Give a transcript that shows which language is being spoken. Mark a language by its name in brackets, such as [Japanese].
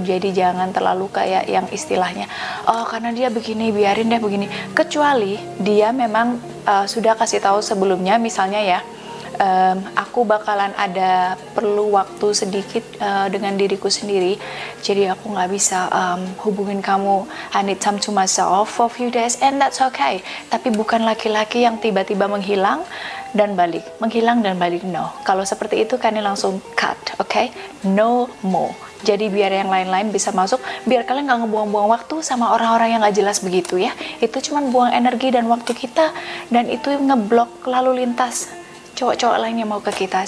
[Indonesian] Jadi jangan terlalu kayak yang istilahnya, oh karena dia begini, biarin deh begini. Kecuali dia memang sudah kasih tahu sebelumnya, misalnya ya, aku bakalan ada perlu waktu sedikit dengan diriku sendiri, jadi aku nggak bisa hubungin kamu. [English] I need time to myself for few days, and that's okay. [Indonesian] Tapi bukan laki-laki yang tiba-tiba menghilang dan balik, menghilang dan balik. No, kalau seperti itu kalian langsung cut, [English] okay? No more. [Indonesian] Jadi biar yang lain-lain bisa masuk, biar kalian nggak ngebuang-buang waktu sama orang-orang yang nggak jelas begitu ya. Itu cuma buang energi dan waktu kita, dan itu ngeblok lalu lintas cowok-cowok lain yang mau ke kita.